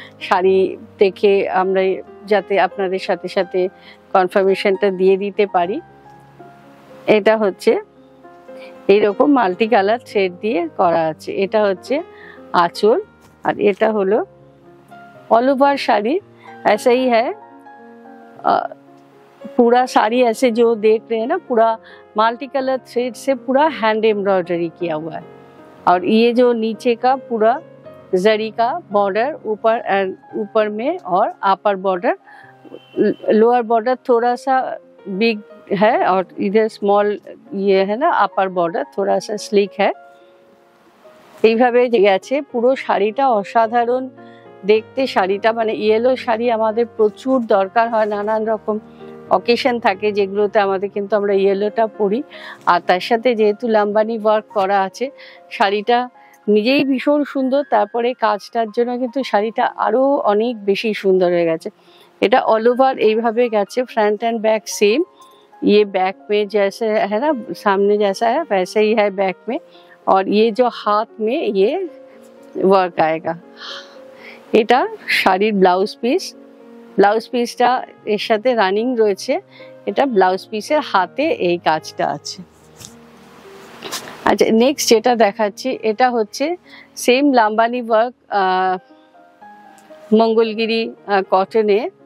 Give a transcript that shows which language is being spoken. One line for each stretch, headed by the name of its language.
Bangla: শাড়ি দেখে আমরা যাতে আপনাদের সাথে সাথে কনফার্মেশনটা দিয়ে দিতে পারি। এটা হচ্ছে এইরকম মাল্টি কালার থ্রেড দিয়ে করা আছে। এটা হচ্ছে আঁচল, আর এটা হলো ऑल ओवर শাড়ি।
Hindi: ऐसा ही है पूरा साड़ी, ऐसे जो देख रहे हैं ना, पूरा मल्टी कलर थ्रेड से पूरा हैंड एम्ब्रॉयडरी किया हुआ है। और ये जो नीचे का पूरा जरी का बॉर्डर ऊपर में, और अपर बॉर्डर, लोअर बॉर्डर थोड़ा सा बिग है, और इधर स्मॉल ये है ना, अपर बॉर्डर थोड़ा सा स्लिक है।
Bangla: এইভাবে গেছে পুরো শাড়িটা, অসাধারণ দেখতে শাড়িটা। মানে ইয়েলো শাড়ি আমাদের প্রচুর দরকার হয়, নানান রকম অকেশন থাকে যেগুলোতে আমাদের, কিন্তু আমরা ইয়েলোটা পরি। আর তার সাথে যেহেতু লাম্বানি ওয়ার্ক করা আছে, শাড়িটা নিজেই ভীষণ সুন্দর, তারপরে কাজটার জন্য কিন্তু শাড়িটা আরো অনেক বেশি সুন্দর হয়ে গেছে। এটা অল ওভার এইভাবে গেছে,
English: Front end back same.
Hindi: ये बैक में जैसे है ना, सामने जैसा है वैसे ही है बैक में। और ये जो हाथ में ये वर्क आएगा।
Bangla: এটা শাড়ির ব্লাউজ পিস। ব্লাউজ পিসটা এর সাথে রানিং রয়েছে, এটা ব্লাউজ পিসের হাতে এই কাজটা আছে। আচ্ছা, নেক্সট যেটা দেখাচ্ছি এটা হচ্ছে সেম লাম্বানি ওয়ার্ক মঙ্গলগিরি কটনে।